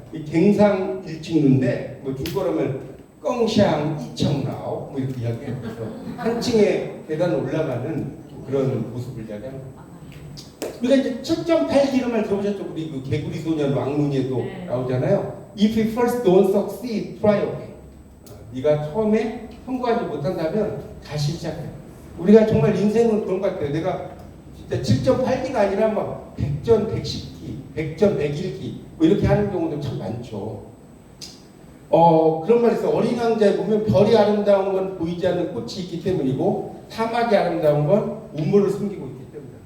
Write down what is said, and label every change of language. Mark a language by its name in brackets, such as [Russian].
[Korean] 이 갱상 일칭루인데 뭐 중국어로면 껑샹 이청라오 뭐 이렇게 이야기해요. 그래서 한 층의 계단을 올라가는 그런 모습을 이야기하는 거예요. 우리가 이제 7.8 이런 말 들어보셨죠? 우리 그 개구리 소년 왕눈이에도 나오잖아요. [English] If you first don't succeed, try again. [Korean] 네가 처음에 성공하지 못한다면 다시 시작해. 우리가 정말 인생은 그런 것 같아요. 내가 진짜 7.8기가 아니라 막 100전 110기, 100전 101기 뭐 이렇게 하는 경우도 참 많죠. 그런 말이 있어요. 어린 왕자에 보면 별이 아름다운 건 보이지 않는 꽃이 있기 때문이고 사막이 아름다운 건 우물을 숨기고 있기 때문이다.